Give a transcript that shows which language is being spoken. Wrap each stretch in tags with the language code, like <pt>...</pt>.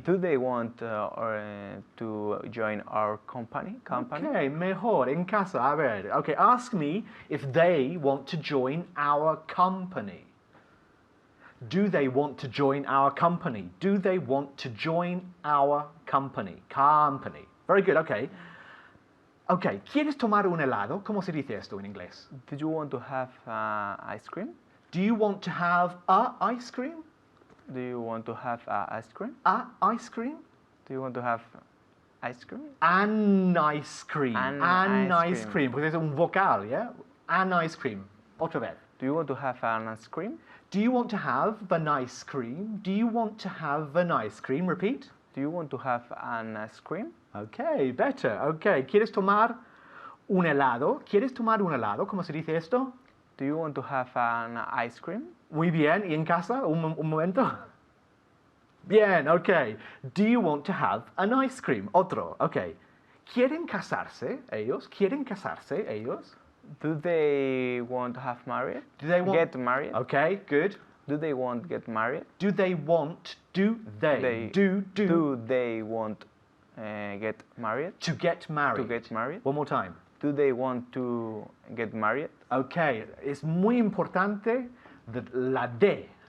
<en>Do they want to join our company?</en> <es>Okay, mejor, en casa, a ver.</es> <en>Okay, ask me if they want to join our company. Do they want to join our company? Do they want to join our company? Company. Very good, okay.</en> <es>Okay, ¿quieres tomar un helado? ¿Cómo se dice esto en inglés?</es> <en>Do you want to have ice cream? Do you want to have a ice cream? Do you want to have ice cream? A ice cream? Do you want to have ice cream? An ice cream. An ice ice cream.</en> <es>cream. Porque es un vocal, ¿ya?</es> <en>An ice cream.</en> <es>Otra vez.</es> <en>Do you want to have an ice cream? Do you want to have an ice cream? Do you want to have an ice cream? Repeat. Do you want to have an ice cream? Okay, better.</en> <es>Okay, ¿quieres tomar un helado? ¿Quieres tomar un helado? ¿Cómo se dice esto?</es> <en>Do you want to have an ice cream?</en> <es>Muy bien. ¿Y en casa? Un momento. Bien, okay.</es> <en>Do you want to have an ice cream?</en> <es>Otro, okay. ¿Quieren casarse ellos? ¿Quieren casarse ellos?</es> <en>Do they want to have married? Do they want... Get married? Okay, good. Do they want to get married? Do they want... Do they... Do they want get married? to get married. To get married? One more time. Do they want to get married?</en> <es>Okay, es muy importante la D.</es>